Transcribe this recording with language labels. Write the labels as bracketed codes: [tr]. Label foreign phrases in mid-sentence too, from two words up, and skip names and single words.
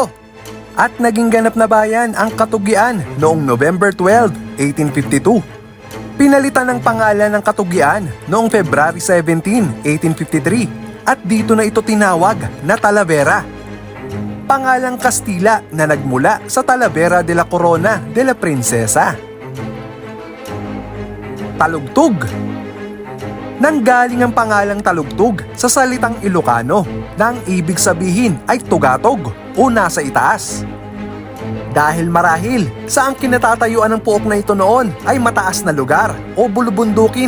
[tl] At naging ganap na bayan ang Katugian noong November 12, 1852. Pinalitan ng pangalan ng Katugian noong February 17, 1853 at dito na ito tinawag na Talavera. Pangalang Kastila na nagmula sa Talavera de la Corona de la Princesa. Talugtog. Nanggaling ang pangalang talugtog sa salitang Ilocano na ang ibig sabihin ay tugatog o nasa itaas. Dahil marahil sa ang kinatatayuan ng puok na ito noon ay mataas na lugar o bulubundukin.